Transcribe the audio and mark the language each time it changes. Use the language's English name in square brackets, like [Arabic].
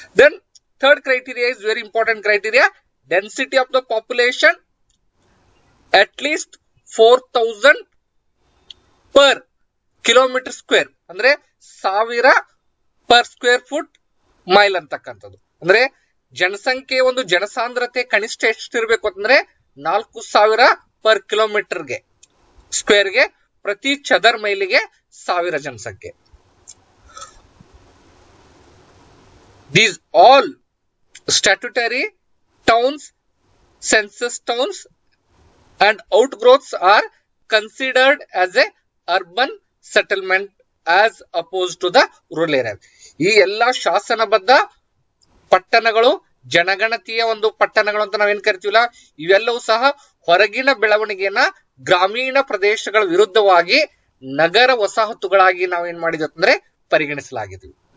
[English] Then third criteria is very important criteria, density of the population at least 4,000 per kilometre square, ಅಂದ್ರೆ 1000 per square foot mile ಅಂತಕ್ಕಂಥದ್ದು. [Kannada] ಅಂದ್ರೆ ಜನಸಂಖ್ಯೆ ಒಂದು ಜನಸಾಂದ್ರತೆ ಕನಿಷ್ಠ ಎಷ್ಟಿರ್ಬೇಕು ಅಂತಂದ್ರೆ 4,000 ಪರ್ ಕಿಲೋಮೀಟರ್ಗೆ ಸ್ಕ್ವೇರ್ಗೆ, ಪ್ರತಿ ಚದರ್ ಮೈಲಿಗೆ 1000 ಜನಸಂಖ್ಯೆ. [English] These all statutory towns, census towns and outgrowths are considered as a urban settlement as opposed to the rural area. [Kannada] ಈ ಎಲ್ಲಾ ಶಾಸನಬದ್ಧ ಪಟ್ಟಣಗಳು, ಜನಗಣತಿಯ ಒಂದು ಪಟ್ಟಣಗಳು ಅಂತ ನಾವೇನ್ ಕರಿತೀವಲ್ಲ, ಇವೆಲ್ಲವೂ ಸಹ ಹೊರಗಿನ ಬೆಳವಣಿಗೆಯನ್ನ ಗ್ರಾಮೀಣ ಪ್ರದೇಶಗಳ ವಿರುದ್ಧವಾಗಿ ನಗರ ವಸಾಹತುಗಳಾಗಿ ನಾವೇನ್ ಮಾಡಿದ್ವಿ ಅಂತಂದ್ರೆ ಪರಿಗಣಿಸಲಾಗಿದ್ವಿ.